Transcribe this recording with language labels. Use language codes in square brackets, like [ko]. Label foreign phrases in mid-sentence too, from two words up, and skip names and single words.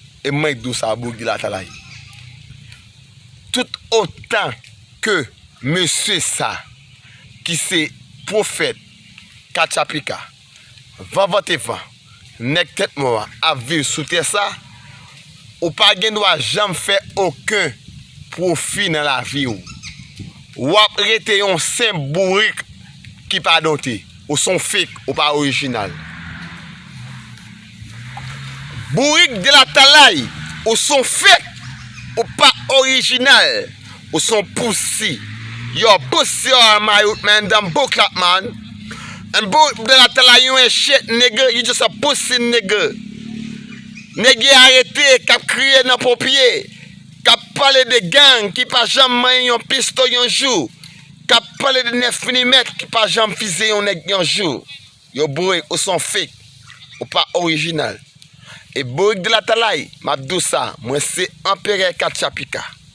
[ht] E mwen dou sa bouk di la talay. Tout otan ke mesye sa, ki se pwofèt, kat chapika, van vante van, nèg tèt mò, ap viv sou tè sa, ou pa gen dwa janm fè okenn pwofi nan lavi ou. Ou ap rete yon senp bourik ki pa donte. Ou son fek, ou pa orijinal. Bourik de la talay, ou son fek, ou pa orijinal. Ou son poussi. [en] Yo, poussi, yo, my youth man, them book clap, man. [ht] And bourik de la talay, [en] you ain't shit, nigga. You just a pussy, nigga. [ht] Nèg arete, k ap kriye nan ponpye. K ap pale de gang, ki pa janm manye yon pisto yon jou. K ap pale de nèf milimèt, ki pa janm fize yon nèg yon jou. Yo, bourik, ou son fek, ou pa orijinal. E bourik de la talay, m ap dou sa, mwen se Anperè kat chapika.